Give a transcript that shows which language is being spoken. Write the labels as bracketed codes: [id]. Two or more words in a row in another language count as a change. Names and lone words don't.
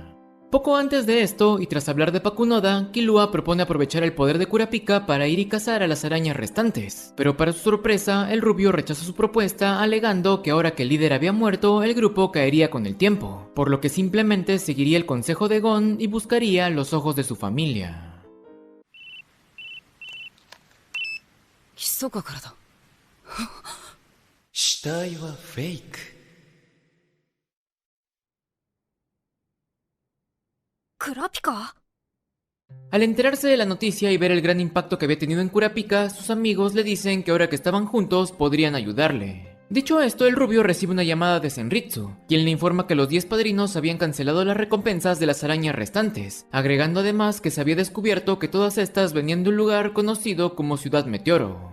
[es] Poco antes de esto, y tras hablar de Pakunoda, Killua propone aprovechar el poder de Kurapika para ir y cazar a las arañas restantes, pero para su sorpresa, el rubio rechaza su propuesta alegando que ahora que el líder había muerto, el grupo caería con el tiempo, por lo que simplemente seguiría el consejo de Gon y buscaría los ojos de su familia. [ja] 密かからだ。死体はフェイク。クラピカ？ [es] Al enterarse de la noticia y ver el gran impacto que había tenido en Kurapika, sus amigos le dicen que ahora que estaban juntos podrían ayudarle. Dicho esto, el rubio recibe una llamada de Senritsu, quien le informa que los 10 padrinos habían cancelado las recompensas de las arañas restantes, agregando además que se había descubierto que todas estas venían de un lugar conocido como Ciudad Meteoro.